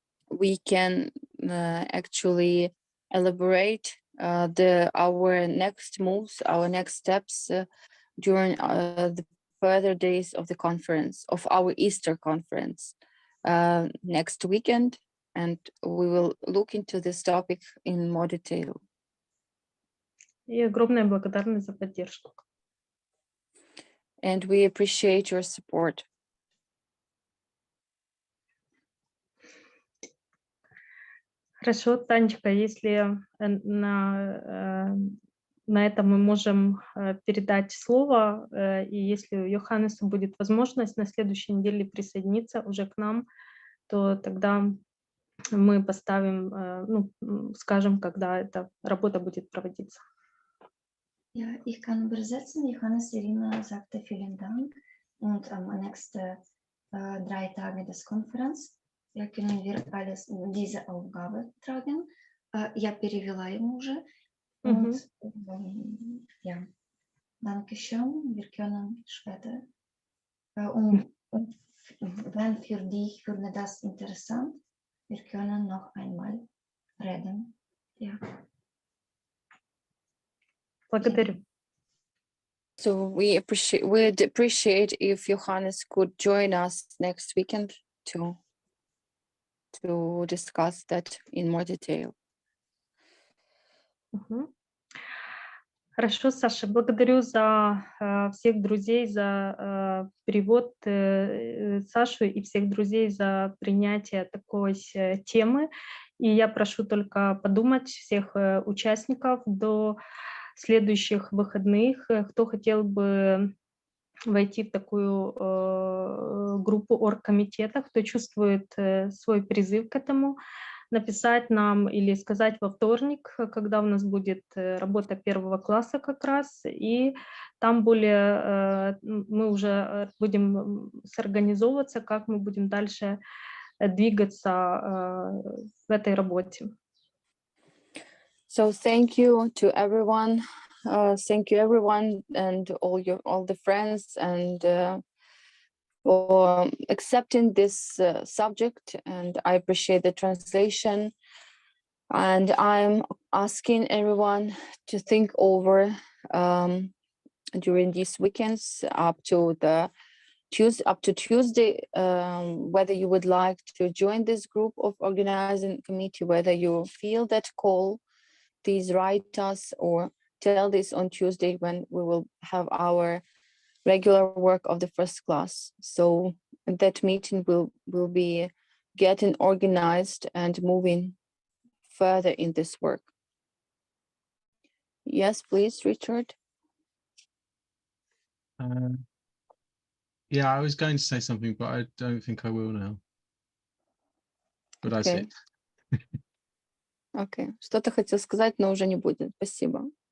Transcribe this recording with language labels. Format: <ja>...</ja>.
<en>we can actually elaborate our next moves, our next steps during the further days of the conference, of our Easter conference next weekend, and we will look into this topic in more detail.</en> <ru>И огромная благодарность за поддержку.</ru> <en>And we appreciate your support.</en> <ru>Хорошо, Танечка, если на этом мы можем передать слово, и если у Йоханнеса будет возможность на следующей неделе присоединиться уже к нам, то тогда мы поставим, скажем, когда эта работа будет проводиться.</ru> <de>Ja, ich kann übersetzen. Johannes Irina sagte vielen Dank. Und am nächsten 3 Tage des Konferenz können wir diese Aufgabe tragen.</de> <ru>Я перевела ему уже.</ru> <de>Und ja, danke schön. Wir können später. Und wenn für dich würde das interessant, wir können noch einmal reden. Ja.</de> <ru>Благодарю.</ru> <en>So we'd appreciate if Johannes could join us next weekend to discuss that in more detail.</en> <ru>Хорошо, Саша, благодарю за всех друзей, за перевод Сашу и всех друзей за принятие такой темы. И я прошу только подумать всех участников до следующих выходных, кто хотел бы войти в такую группу оргкомитета, кто чувствует свой призыв к этому, написать нам или сказать во вторник, когда у нас будет работа 1 класса как раз, и там более мы уже будем сорганизовываться, как мы будем дальше двигаться в этой работе.</ru> <en>So thank you to everyone. Thank you everyone and all the friends and for accepting this subject, and I appreciate the translation. And I'm asking everyone to think over during these weekends up to Tuesday, whether you would like to join this group of organizing committee, whether you feel that call. Please write us or tell this on Tuesday when we will have our regular work of the first class. So that meeting will be getting organized and moving further in this work. Yes, please, Richard. Yeah, I was going to say something, but I don't think I will now. But I said.</en> <ru>Окей. Что-то хотел сказать, но уже не будет. Спасибо.</ru>